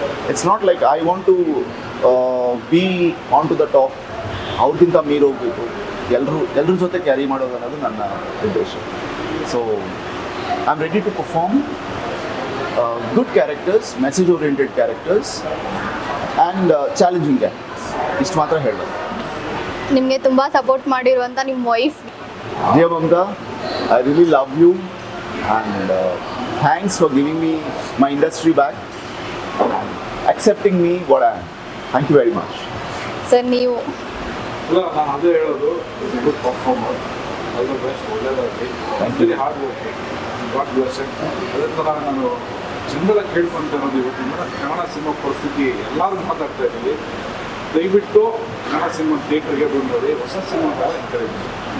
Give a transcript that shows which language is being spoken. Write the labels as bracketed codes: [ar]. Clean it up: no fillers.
[en] it's not like I want to be on to the top, [kn] ಅವ್ರಿಗಿಂತ ಮೀರಿ ಹೋಗಬೇಕು, ಎಲ್ಲರ ಜೊತೆ ಕ್ಯಾರಿ ಮಾಡೋದು ಅನ್ನೋದು ನನ್ನ ಉದ್ದೇಶ. [en] So I am ready to perform good characters, message oriented characters and challenging characters. [kn] ಇಷ್ಟು ಮಾತ್ರ ಹೇಳೋದು. ನಿಮಗೆ ತುಂಬಾ ಸಪೋರ್ಟ್ ಮಾಡಿರುವಂತ ನಿಮ್ಮ wife [en] Dear Mamta, I really love you and thanks for giving me my industry back, accepting me what I am. Thank you very much. [kn] Sir, ನೀವು ಇಲ್ಲ, ನಾನು ಅದೇ ಹೇಳೋದು, [en] good performer, all the best, [kn] ಒಳ್ಳೆಯದಾಗಲಿ, [en] Very hard work, God bless. [kn] ಅದೇ ಥರ ನಾನು ಜನರ ಕೇಳ್ಕೊಂತ ಇರೋದು, ಇವತ್ತಿನ ಕನ್ನಡ ಸಿನಿಮಾ ಪರಿಸ್ಥಿತಿ ಎಲ್ಲರೂ ಮಾತಾಡ್ತಾ ಇದ್ದೀವಿ. ದಯವಿಟ್ಟು ಕನ್ನಡ ಸಿನಿಮಾ ಥಿಯೇಟರ್ಗೆ ಬಂದೋರಿ, ಹೊಸ ಸಿನಿಮಾಗಳ ಎಂಕರೇಜ್ ಮಾಡಿ.